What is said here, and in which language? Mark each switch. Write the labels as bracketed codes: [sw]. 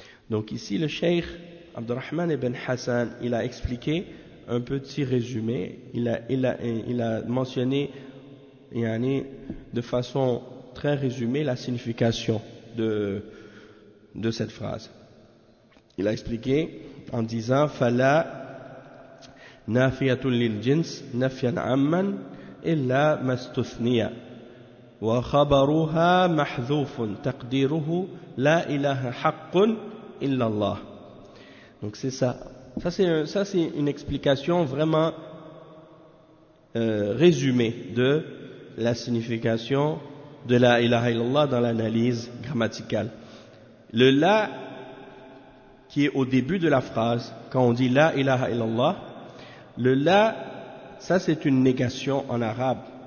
[fr] Donc ici, le Cheikh Abdurrahman ibn Hassan, il a expliqué un petit résumé, il a mentionné de façon très résumée la signification de cette phrase. Il a expliqué en disant: Fala [ar] نافية للجنس نفيا عمن إلا ما استثنيا، وخبرها محذوف تقديره لا إله حق إلا الله. [fr] Donc c'est ça. Ça c'est une explication vraiment résumée de la signification de la ilaha illallah dans l'analyse grammaticale. Le la qui est au début de la phrase, quand on dit la ilaha illallah, le la, ça c'est une négation en arabe.